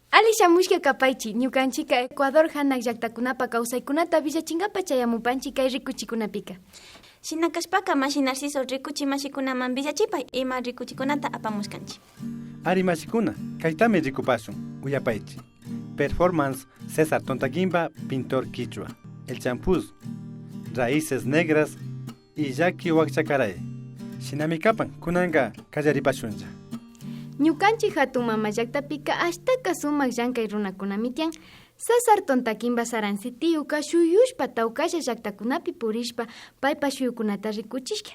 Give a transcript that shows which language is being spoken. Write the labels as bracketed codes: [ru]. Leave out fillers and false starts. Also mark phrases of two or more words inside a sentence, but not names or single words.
[qu] Ari shamushka kapaychi, ñukanchika Ecuador hanak llaqtakunapa kawsaykunata villachinkapak chayamupanchik kay rikuchikunapika. Shinakashpaka mashi Narciso rikuchi mashikunaman villachipay ima rikuchikunata apamushkanchik. Ari mashikuna, kaytami rikupashun, uyapaychi. [es] Performance César Tontaquimba, pintor quichua. El champús, raíces negras y Jackie Huachacaray. [qu] Shinamikapan, kunanga kallaripashunja. Ñukanchik hatun mama llaqtapika ashtaka sumak llankay runakunami tiyan. César Tontaquimba Saransi tiyuka shuyushpa tawkalla llaqtakunapi purishpa paypa shuyukunata rikuchishka.